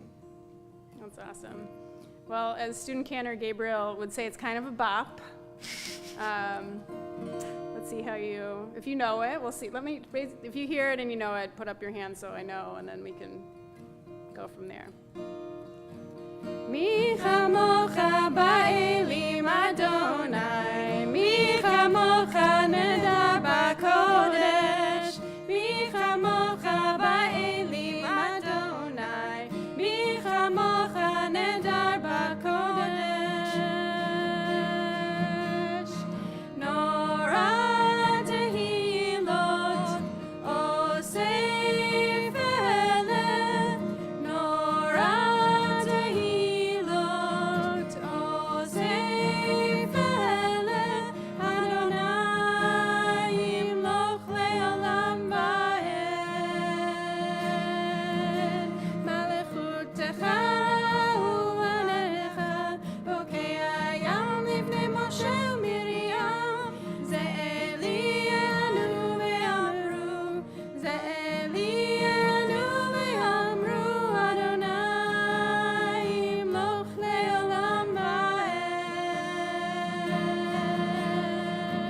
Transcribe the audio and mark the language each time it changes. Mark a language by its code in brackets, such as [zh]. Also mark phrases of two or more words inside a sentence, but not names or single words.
[en] That's awesome. Well, as student cantor Gabriel would say, it's kind of a bop. Let's see if you know it, we'll see. If you hear it and you know it, put up your hand so I know, and then we can go from there. [he] מי כמוכה באלים אדני, מי כמוכה נאדר בקודש, מי כמוכה באלים אדני, מי כמוכה נאדר בקודש. נורא תהילות אוסף אלה, נורא תהילות אוסף אלה, אדני ימלוך לעולם ועד. מלכותך ואניך, בוקע הים לפני משה ומרים, זה אליאנו ואמרו, זה אליאנו ואמרו, אדני ימלוך לעולם ועד.